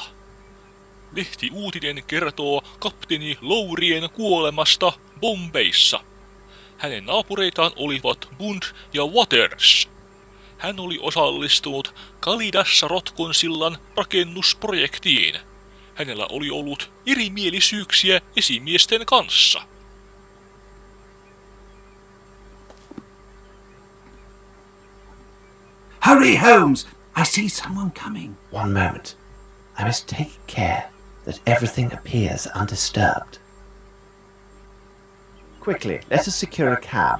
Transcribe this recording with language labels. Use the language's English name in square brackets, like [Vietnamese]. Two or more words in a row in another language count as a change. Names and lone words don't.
[Finnish] Lehtiuutinen kertoo kapteeni Lowrien kuolemasta Bombayssa. Hänen naapureitaan olivat Bund ja Waters. Hän oli osallistunut Kalidassa-Rotkonsillan rakennusprojektiin. Hänellä oli ollut erimielisyyksiä esimiesten kanssa. [English] Hurry, Holmes! I see someone coming. One moment. I must take care that everything appears undisturbed. Quickly, let us secure a cab.